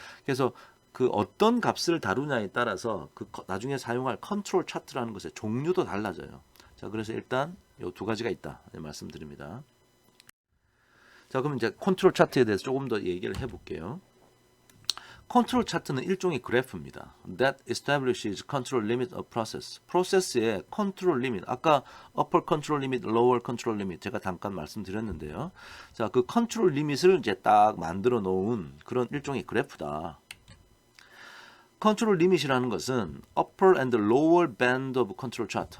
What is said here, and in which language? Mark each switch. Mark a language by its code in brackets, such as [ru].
[ko] 그래서 그 어떤 값을 다루냐에 따라서 그 나중에 사용할 컨트롤 차트라는 것의 종류도 달라져요. 자, 그래서 일단 이 두 가지가 있다 말씀드립니다. 자, 그럼 이제 컨트롤 차트에 대해서 조금 더 얘기를 해볼게요. 컨트롤 차트는 일종의 그래프입니다. [en] That establishes control limit of process. [ko] 프로세스의 컨트롤 리밋. 아까 upper control limit, lower control limit 제가 잠깐 말씀드렸는데요. 자, 그 컨트롤 리밋을 이제 딱 만들어 놓은 그런 일종의 그래프다. 컨트롤 리밋이라는 것은 [en] upper and lower band of control chart.